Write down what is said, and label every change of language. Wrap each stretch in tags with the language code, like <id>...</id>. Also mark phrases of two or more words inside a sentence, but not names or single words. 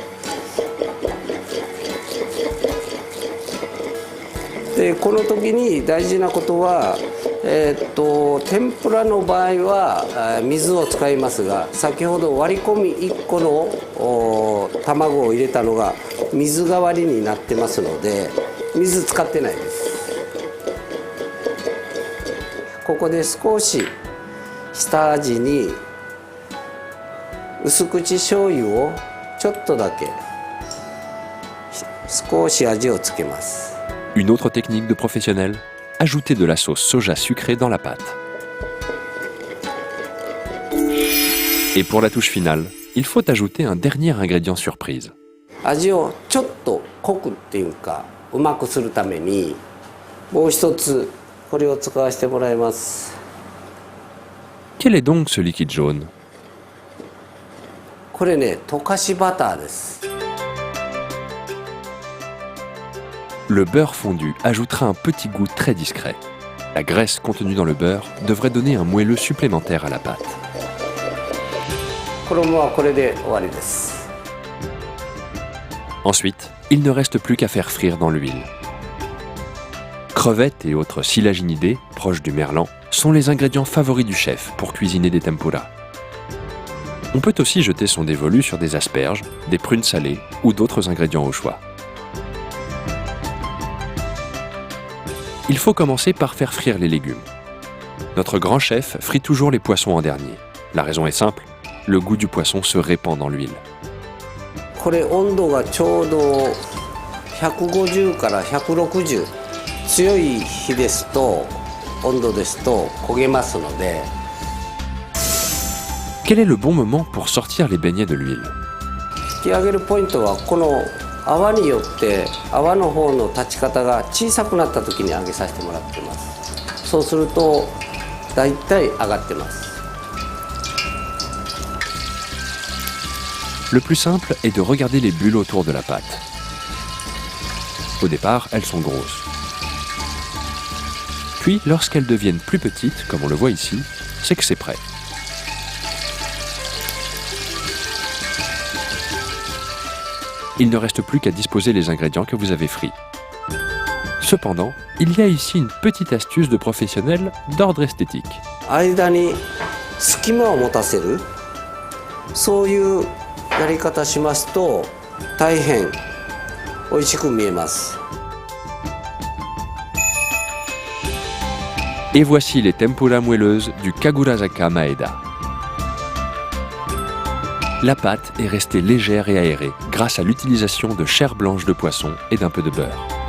<ja>でこの時に大事なことは、天ぷらの場合は水を使いますが、先ほど割り込み1個の卵を入れたのが水代わりになってますので、水使ってないです。ここで少し下味に薄口醤油をちょっとだけ少し味をつけます。</ja> <fr>Une autre technique de professionnel, ajoutez de la sauce soja sucrée dans la pâte. Et pour la touche finale, il faut ajouter un dernier ingrédient surprise.</fr> <ja>味をちょっと濃くっていうかうまくするためにもう一つこれを使わせてもらいます。</ja> <fr>Quel est donc ce liquide jaune?</fr> <ja>これね、溶かしバターです。</ja> <fr>Le beurre fondu ajoutera un petit goût très discret. La graisse contenue dans le beurre devrait donner un moelleux supplémentaire à la pâte.</fr> <ja>衣はこれで終わりです。</ja> <fr>Ensuite, il ne reste plus qu'à faire frire dans l'huile. Crevettes et autres silaginidés, proches du merlan, sont les ingrédients favoris du chef pour cuisiner des tempura. On peut aussi jeter son dévolu sur des asperges, des prunes salées ou d'autres ingrédients au choix. Il faut commencer par faire frire les légumes. Notre grand chef frit toujours les poissons en dernier. La raison est simple, le goût du poisson se répand dans l'huile.</fr> <ja>これ温度がちょうど150から160、強い火ですと温度ですと焦げますので。</ja> <fr>Quel est le bon moment pour sortir les beignets de l'huile?</fr> <ja>引き上げるポイントはこの泡によって泡の方の立ち方が小さくなった時に揚げさせてもらってます。そうするとだいたい上がってます。</ja> <fr>Le plus simple est de regarder les bulles autour de la pâte. Au départ, elles sont grosses. Puis, lorsqu'elles deviennent plus petites, comme on le voit ici, c'est que c'est prêt. Il ne reste plus qu'à disposer les ingrédients que vous avez frits. Cependant, il y a ici une petite astuce de professionnel d'ordre esthétique.</fr> <ja>間に隙間を持たせる、そういうやり方しますと大変美味しく見えます。</ja> <fr>Et voici les tempura moelleuses du Kagurazaka Maeda. La pâte est restée légère et aérée grâce à l'utilisation de chair blanche de poisson et d'un peu de beurre.</fr>